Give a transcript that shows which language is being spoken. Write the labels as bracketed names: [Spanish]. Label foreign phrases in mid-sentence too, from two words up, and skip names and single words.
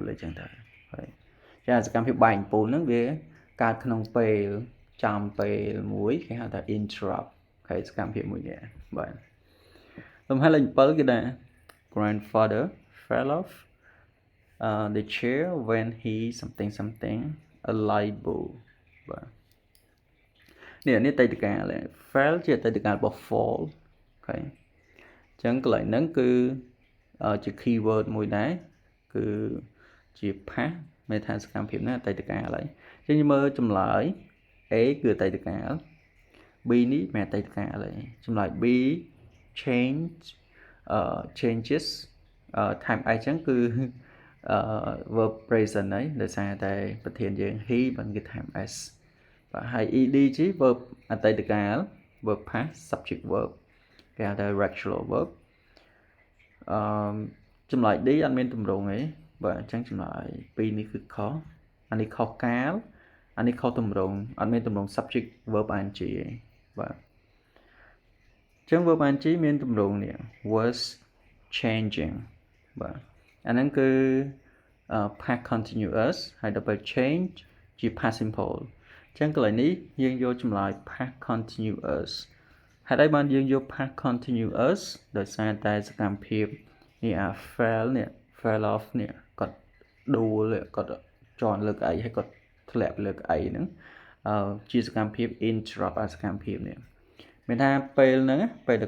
[Khmer] អញ្ចឹងទៅហើយចាសកម្មភាពបែកពូលហ្នឹងវាកើតក្នុងពេលចំពេលមួយគេហៅថា interrupt ហើយសកម្មភាពមួយ នេះបាទលំហាត់លេខ7គេថា [English] grandfather fell off the chair when he something a light bulb [Khmer] បាទនេះអតីតកាល fell ជាអតីតកាលរបស់ fall អូខេអញ្ចឹងកន្លែងហ្នឹងគឺជា keyword មួយដែរគឺជា past មានថាសកម្មភាពណាអតីតកាលហើយអញ្ចឹងយើងមើលចម្លើយ A គឺអតីតកាល B នេះមានអតីតកាលហើយចម្លើយ B [English] changes time [Khmer] អីចឹងគឺ [English] verb present [Khmer] ហើយដោយសារតែប្រធានយើង he បានគេ [English] time s [Khmer] បាទហើយ ed ជា verb អតីតកាល [English] verb past subject verb [Khmer] គេហៅថា [English] regular verb [Khmer] ចម្លើយ D អត់មានទម្រង់ទេបាទអញ្ចឹងចម្លើយ2នេះគឺខុសអានេះខុសកាលអានេះខុសទម្រង់អត់មានទម្រង់ [English] subject verb ing [Khmer] ទេបាទអញ្ចឹង [English] verb ing [Khmer] មានទម្រង់នេះ [English] was changing [Khmer] បាទអាហ្នឹងគឺ [English] past continuous [Khmer] ហើយដល់ពេល change ជា [English] past simple [Khmer] អញ្ចឹងកន្លែងនេះយើងយកចម្លើយ [English] past continuous [Khmer] ហេតុអីបានយើងយក [English] past continuous [Khmer] ដោយសារតែសកម្មភាពនេះ [English] fell off [Khmer] នេះគាត់ដួលគាត់ជន់លើកអីហើយគាត់ធ្លាក់លើកអីហ្នឹងជាសកម្មភាព interrupt សកម្មភាពនេះមានថាពេលហ្នឹងពេលដែល